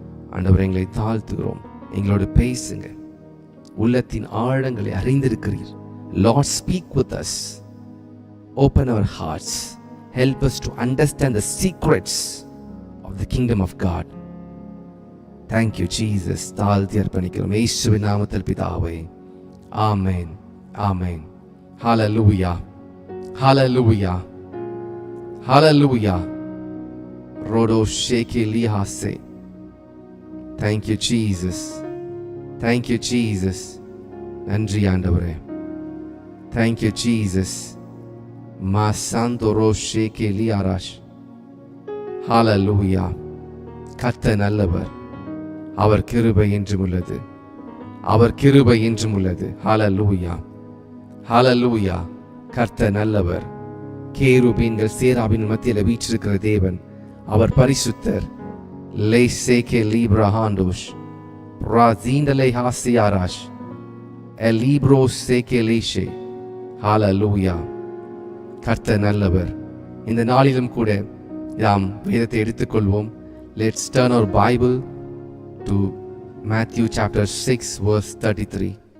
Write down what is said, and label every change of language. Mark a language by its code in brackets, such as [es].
[ta] ஆண்டவரை, எங்களை தாழ்த்துகிறோம். எங்களோடு பேசுங்க. உள்ளத்தின் ஆழங்களை அறிந்திருக்கிறீர். [en] Lord, speak with us. Open our hearts. Help us to understand the secrets of the kingdom of God. Thank you, Jesus. [ta] தாழ்த்தி அர்ப்பணிக்கிறோம் இயேசுவின் நாமத்தில் பிதாவே. [en] ஆமென், ஆமென். Hallelujah, hallelujah, hallelujah. Rodo sheke lihase. Thank you, Jesus. Thank you, Jesus. [ta] நன்றி ஆண்டவரே. [en] Thank you, Jesus. Masandoro sheke liarash. Hallelujah. [ta] கர்த்தர் நல்லவர், அவர் கிருபை என்றும் உள்ளது, அவர் கிருபை என்றும் உள்ளது. ஹalleluya, ஹalleluya. கர்த்தர் நல்லவர். கேருபீன்கள் சேராபின் மத்தியில் வீற்றிருக்கிற தேவன், அவர் பரிசுத்தர். லேசேகே லீப்ரஹாண்டோஷ் ராஜீண்டலே ஹாசியாராஷ் எலிப்ரோ சேகே லேஷே. ஹalleluya. கர்த்தர் நல்லவர். இந்த நாளிலும் கூட நாம் வேதத்தை எடுத்துக்கொள்வோம். [en] Let's turn our Bible to Matthew chapter 6 verse 33.